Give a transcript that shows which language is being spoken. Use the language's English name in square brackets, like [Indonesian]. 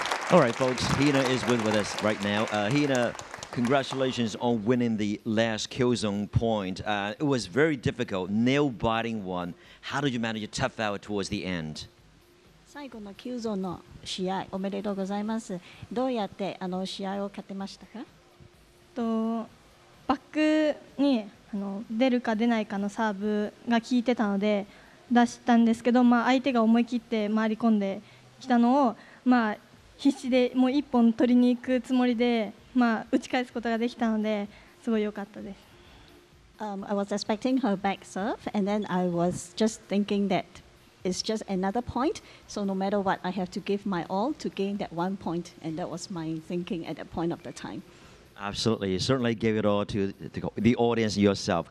[English] All right, folks, Hina is with us right now. Hina, congratulations on winning the last kill zone point. It was very difficult, nail-biting one. How did you manage to tough out towards the end? [Japanese] 最後の9ゾーンの試合おめでとうございます。どうやって試合を勝てましたか？バックに出るか出ないかのサーブが効いてたので出したんですけど、相手が思い切って回り込んできたのを、必死でもう1本取りに行くつもりで、打ち返すことができたのですごい良かったです。 [English] I was expecting her back serve, and then I was just thinking that it's just another point. So no matter what, I have to give my all to gain that 1 point, and that was my thinking at that point of the time. Absolutely, you certainly gave it all to the audience and yourself.